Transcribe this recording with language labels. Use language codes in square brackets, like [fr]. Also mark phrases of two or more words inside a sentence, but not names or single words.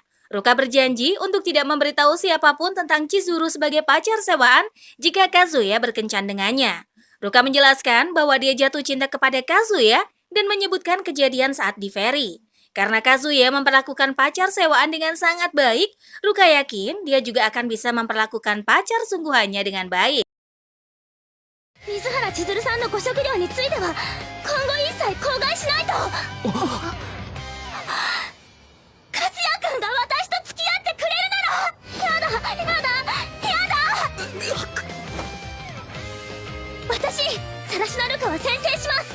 [id] Ruka berjanji untuk tidak memberitahu siapapun tentang Chizuru sebagai pacar sewaan jika Kazuya berkencan dengannya. Ruka menjelaskan bahwa dia jatuh cinta kepada Kazuya dan menyebutkan kejadian saat di ferry. Karena Kazuya memperlakukan pacar sewaan dengan sangat baik, Ruka yakin dia juga akan bisa memperlakukan pacar sungguhannya dengan baik. [ja] 水原千鶴さんのご食料については今後一切口外しないと。和也君が私と付き合ってくれるなら。やだやだやだ。私サラシナルカは宣誓します。